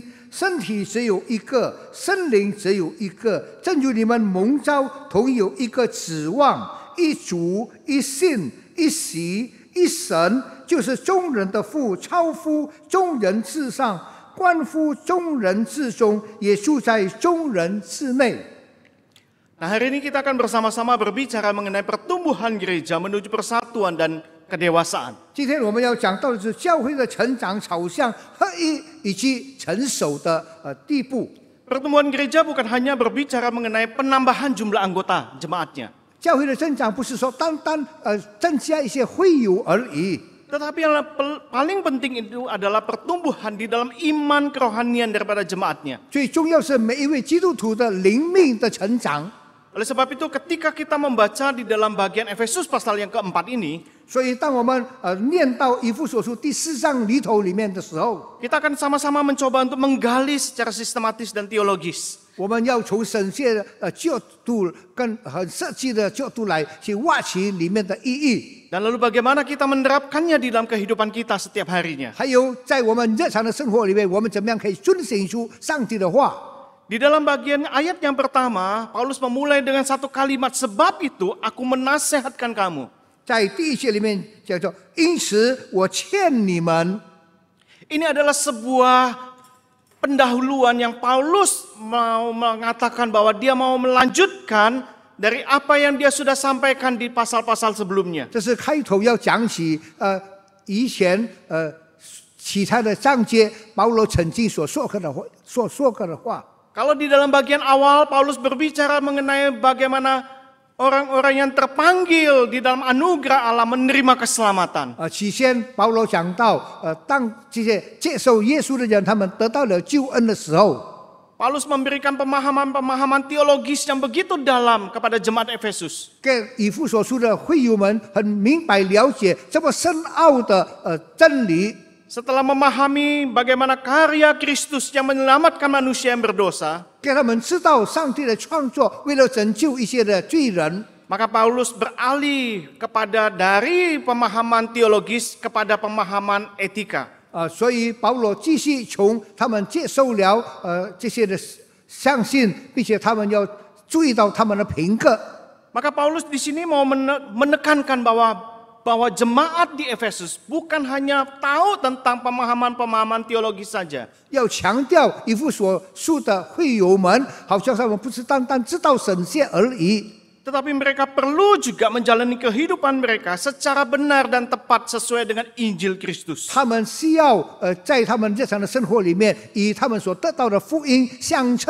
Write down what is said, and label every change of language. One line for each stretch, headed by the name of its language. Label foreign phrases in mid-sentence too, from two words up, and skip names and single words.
Chinese: 身体只有一个，圣灵只有一个，正如你们蒙召同有一个指望，一主、一信、一洗、一神，就是众人的父，超乎众人之上，关乎众人之中，也住在众人之内。
Indonesian: Nah, hari ini kita akan bersama-sama berbicara mengenai pertumbuhan gereja menuju persatuan dan kedewasaan.
Chinese: 今天我们要讲到的是教会的成长朝向合一以及成熟的地步。
Indonesian: Pertumbuhan gereja bukan hanya berbicara mengenai penambahan jumlah anggota jemaatnya.
Chinese: 教会的增长不是说单单增加一些会友而已，
Indonesian: Tetapi yang paling penting itu adalah pertumbuhan di dalam iman kerohanian daripada jemaatnya.
Chinese: 最重要是每一位基督徒的灵命的成长。
Indonesian: Oleh sebab itu ketika kita membaca di dalam bagian Efesus pasal yang keempat ini,
Chinese: 所以当我们念到以弗所书第4章里面的时候，
Indonesian: kita akan sama-sama mencoba untuk menggali secara sistematis dan teologis.
Chinese: 我们要从神学的角度跟很设计的角度来去挖取里面的意义，
Indonesian: Dan lalu bagaimana kita menerapkannya di dalam kehidupan kita setiap harinya.
Chinese: 还有在我们日常的生活里面，我们怎么样可以遵行出上帝的话。
Indonesian: Di dalam bagian ayat yang pertama, Paulus memulai dengan satu kalimat, sebab itu aku menasehatkan kamu.
Chinese: 在第1节里面叫做“因此我劝你们”，
Indonesian: Ini adalah sebuah pendahuluan yang Paulus mau mengatakan bahwa dia mau melanjutkan dari apa yang dia sudah sampaikan di pasal-pasal sebelumnya.
Chinese: 这是开头要讲起以前其他的章节保罗曾经所说过的话。
Indonesian: Kalau di dalam bagian awal Paulus berbicara mengenai bagaimana orang-orang yang terpanggil di dalam anugerah Allah menerima keselamatan.
Chinese: 起先保罗讲到当这些接受耶稣的人他们得到了救恩的时候，
Indonesian: Paulus memberikan pemahaman-pemahaman teologis yang begitu dalam kepada jemaat Efesus.
Chinese: 给以弗所书的会友们很明白了解这么深奥的真理。
Indonesian: Setelah memahami bagaimana karya Kristus yang menyelamatkan manusia yang berdosa,
Chinese: 给他们知道上帝的创作为了拯救一些的罪人，
Indonesian: maka Paulus beralih kepada dari pemahaman teologis kepada pemahaman etika.
Chinese: 所以保罗继续从他们接受了这些的相信，并且他们要注意到他们的品格。
Indonesian: Maka Paulus di sini mau menekankan bahwa jemaat di Efesus bukan hanya tahu tentang pemahaman-pemahaman teologis saja.
Chinese: 要强调以弗所书的会友们，好像他们不是单单知道神学而已，
Indonesian: Tetapi mereka perlu juga menjalani kehidupan mereka secara benar dan tepat sesuai dengan Injil Kristus.
Chinese: 他们需要在他们日常的生活里面，与他们所得到的福音相称。